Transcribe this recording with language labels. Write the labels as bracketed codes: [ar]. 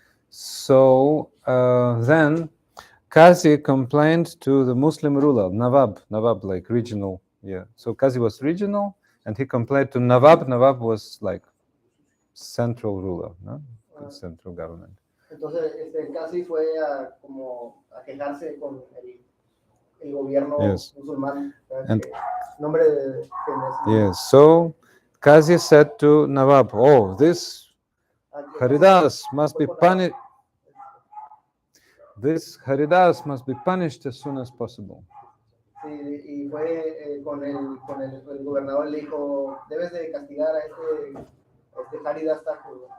[en] So then Qazi complained to the Muslim ruler, Nawab like regional, So Qazi was regional, and he complained to Nawab. Nawab was like central ruler, no? Central government. [es] Entonces, Qazi fue como a quejarse con el gobierno musulmán. Nombre de [en] yes, so Qazi said to Nawab, oh, this Haridas must be punished. This Haridas must be punished as soon as possible. [es] Sí, y fue con el gobernador le dijo, debes de castigar a este Haridasa Thakura.